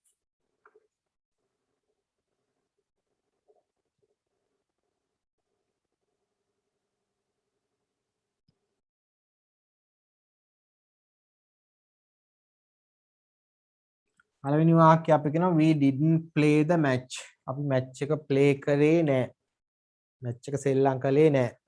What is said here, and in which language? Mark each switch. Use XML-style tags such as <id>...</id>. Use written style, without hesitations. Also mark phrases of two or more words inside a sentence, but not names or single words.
<si>පළවෙනි වාක්‍යය අපි කියනවා</si> <en>we didn't play the match.</en> <si>අපි මැච් එක ප්ලේ කරේ නෑ. මැච් එක සෙල්ලම් කළේ නෑ.</si>